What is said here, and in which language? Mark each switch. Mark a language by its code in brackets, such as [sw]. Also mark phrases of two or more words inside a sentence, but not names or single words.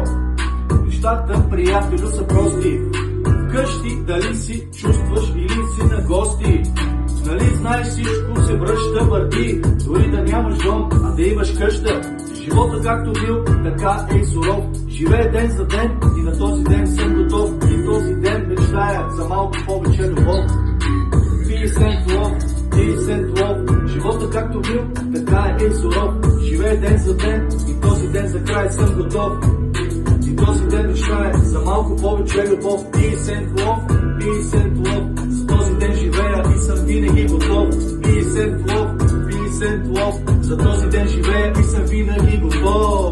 [bg] Нещата, приятелю, са прости, вкъщи дали си чувстваш или си на гости, нали знаеш всичко се връща, върти, дори да нямаш дом, а да имаш къща. Живота както бил, така е и суров, живее ден за ден и на този ден съм готов, и този ден мечтая за малко повече любов. [en] Peace and love, peace and love, [bg] живота както бил, така е и суров, живее ден за ден и този ден за край съм готов. И този ден мечтая за малко повече любов. [en] Peace and love, peace and love, [bg] за този ден живея и съм винаги готов. [en] Peace and love, peace and love, [bg] за този ден живея и съм винаги готов.